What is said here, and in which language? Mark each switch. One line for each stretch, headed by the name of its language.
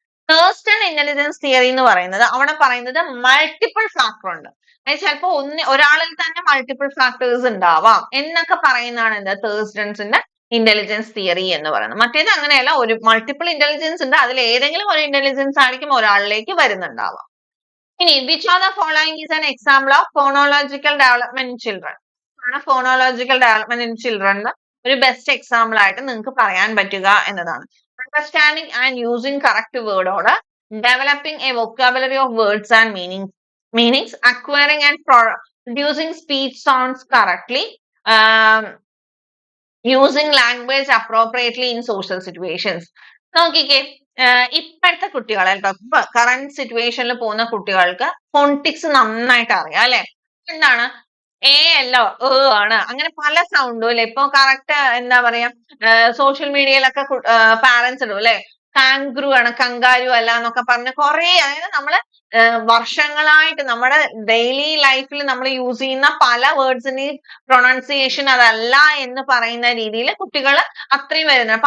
Malayalam: Thurstone intelligence theory എന്ന് പറയുന്നത് അവിടെ പറയുന്നത് മൾട്ടിപ്പിൾ ഫാക്ടർ ഉണ്ട്. ചിലപ്പോ ഒരാളിൽ തന്നെ മൾട്ടിപ്പിൾ ഫാക്ടേഴ്സ് ഉണ്ടാവാം എന്നൊക്കെ പറയുന്നതാണ് എന്ത് തേഴ്സ്റ്റൺസിന്റെ ഇന്റലിജൻസ് തിയറി എന്ന് പറയുന്നത്. മറ്റേത് അങ്ങനെയല്ല, ഒരു മൾട്ടിപ്പിൾ ഇന്റലിജൻസ് ഉണ്ട്, അതിൽ ഏതെങ്കിലും ഒരു ഇന്റലിജൻസ് ആയിരിക്കും ഒരാളിലേക്ക് വരുന്നുണ്ടാവാം.
English: ഇനി which of the following is an example of phonological development in children? Phonological development in children
Malayalam: ഒരു ബെസ്റ്റ് എക്സാമ്പിൾ ആയിട്ട് നിങ്ങൾക്ക് പറയാൻ പറ്റുക എന്നതാണ്.
English: Understanding and using correct word order, developing a vocabulary of words and meanings, acquiring and producing speech sounds correctly, using language appropriately in social situations.
Malayalam: നോക്കിക്കേ, ഇപ്പോഴത്തെ കുട്ടികളെ കേട്ടോ, കറന്റ് സിറ്റുവേഷനിൽ പോകുന്ന കുട്ടികൾക്ക് ഫോണിറ്റിക്സ് നന്നായിട്ട് അറിയാം അല്ലെ. എന്താണ് അല്ല ആണ്, അങ്ങനെ പല സൗണ്ടും അല്ലെ. ഇപ്പൊ കറക്റ്റ് എന്താ പറയാ, സോഷ്യൽ മീഡിയയിലൊക്കെ പാരന്റ്സ് ഇടും അല്ലെ, കാങ്ക്രു ആണ് കങ്കാരു അല്ല എന്നൊക്കെ പറഞ്ഞ് കുറെ, അതായത് നമ്മള് വർഷങ്ങളായിട്ട് നമ്മുടെ ഡെയിലി ലൈഫിൽ നമ്മൾ യൂസ് ചെയ്യുന്ന പല വേർഡ്സിന്റെയും പ്രൊണൗൺസിയേഷൻ അതല്ല എന്ന് പറയുന്ന രീതിയിൽ കുട്ടികൾ അത്രയും വരുന്നത്.